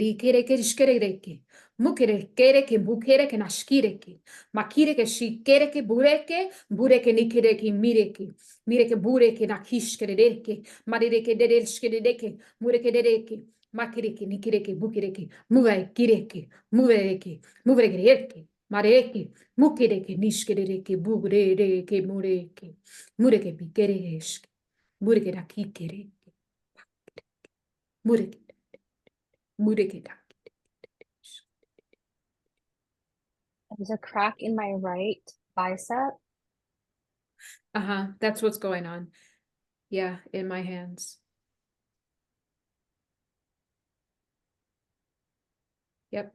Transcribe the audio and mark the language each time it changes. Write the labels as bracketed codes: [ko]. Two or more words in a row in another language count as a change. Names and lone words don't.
[en] rikereke shkereke, mukerekereke bukereke nashkireke, makireke shikereke bureke, bureke nikireke mireke, mireke bureke nakishkereke, marireke dereshkereke, mureke dereke, makireke nikireke bukireke, muve kireke, muvereke, muvereke, mareke, mukereke nishkereke bureke mureke. Mureke bikereshke, mureke dakikereke, mureke, mureke dak. There's a crack in my right bicep. That's what's going on. Yeah, in my hands. Yep.